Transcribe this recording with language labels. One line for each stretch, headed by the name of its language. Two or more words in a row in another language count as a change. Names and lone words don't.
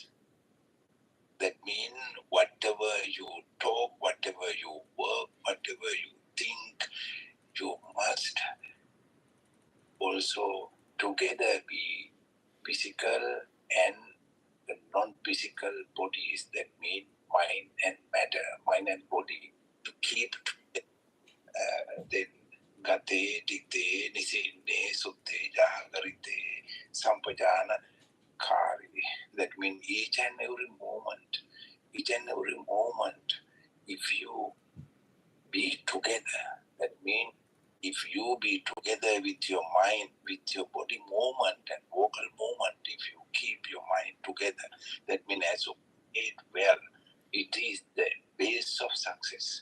English: That means whatever you talk, whatever you work, whatever you think, you must also together be physical and the non-physical bodies. That mean mind and matter, mind and body, to keep then gate,
Pali: dikte, nisine, sutte, jagarite, sampajana, kari.
English: That means each and every moment, if you be together, that means if you be together with your mind, with your body movement and vocal movement, if you keep your mind together, that means as you eat well, it is the base of success.